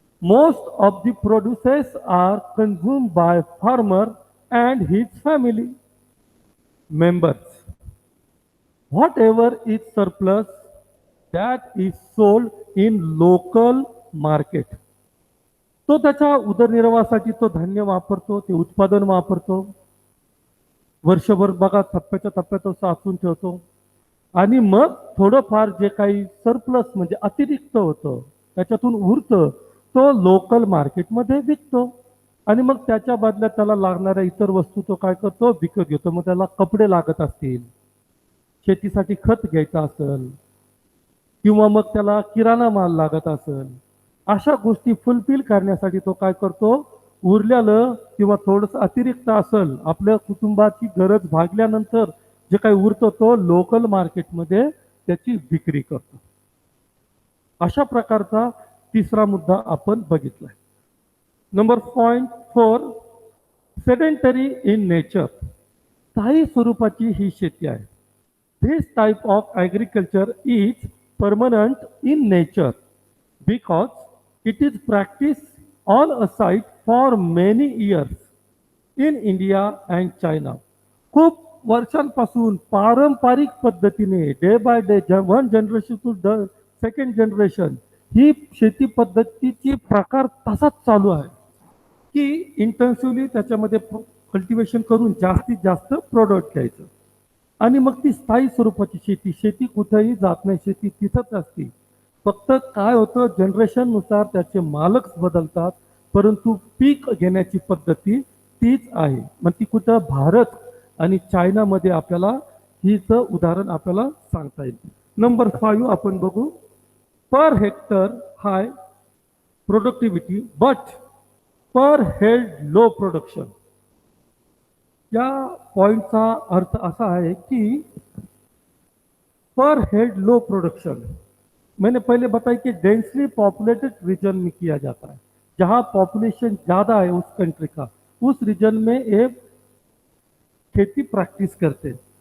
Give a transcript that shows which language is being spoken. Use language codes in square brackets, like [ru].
[en] Most of the produces are consumed by farmer and his family members. Whatever is surplus, that is sold in local market. [mr] तो त्याच्या उदरनिर्वाहासाठी तो धान्य वापरतो, ते उत्पादन वापरतो. वर्षभर बघा थप्प्याच्या थप्प्यात तो साचून ठेवतो, आणि मग थोडंफार जे काही सरप्लस म्हणजे अतिरिक्त होतं त्याच्यातून उरतं, तो लोकल मार्केटमध्ये विकतो. आणि मग त्याच्या बदल्यात त्याला लागणाऱ्या इतर वस्तू तो काय करतो, विकत घेतो. मग त्याला कपडे लागत असतील, शेतीसाठी खत घ्यायचं असेल, किंवा मग त्याला किराणा माल लागत असेल, अशा गोष्टी फुलफिल करण्यासाठी तो काय करतो, उरलेलं किंवा थोडंसं अतिरिक्त असेल, आपल्या कुटुंबाची गरज भागल्यानंतर जे काही उरतं तो लोकल मार्केटमध्ये त्याची विक्री करतो. अशा प्रकारचा तिसरा मुद्दा आपण बघितलाय. [en] Number point 4, sedentary in nature. [mr] स्थायी स्वरूपाची ही शेती आहे. [en] This type of agriculture is permanent in nature because it is practice on a site for many years in India and China. [mr] खूप वर्षांपासून पारंपरिक पद्धतीने [en] day by day, one generation to second generation, [mr] ही शेती पद्धतीची प्रकार तसाच चालू आहे की इंटेन्सिव्हली त्याच्यामध्ये कल्टिवेशन करून जास्तीत जास्त प्रोडक्ट घ्यायचं. आणि मग ती स्थायी स्वरूपाची शेती, शेती कुठेही जात नाही, शेती तिथंच असते. फक्त काय होतं, जनरेशननुसार त्याचे मालक बदलतात, परंतु पीक घेण्याची पद्धती तीच आहे. मग ती कुठं भारत आणि चायनामध्ये आपल्याला हिचं उदाहरण आपल्याला सांगता येईल. नंबर 5 आपण बघू. [en] Per hectare high productivity but per head low production. [mr] या पॉइंटचा अर्थ असा [hi] है कि पर हेड लो प्रोडक्शन, मैंने पहले बताया कि डेंसली पॉपुलेटेड रीजन में किया जाता है, जहाँ पॉपुलेशन ज़्यादा है उस कंट्री का, उस रीजन में ये खेती प्रैक्टिस करते हैं.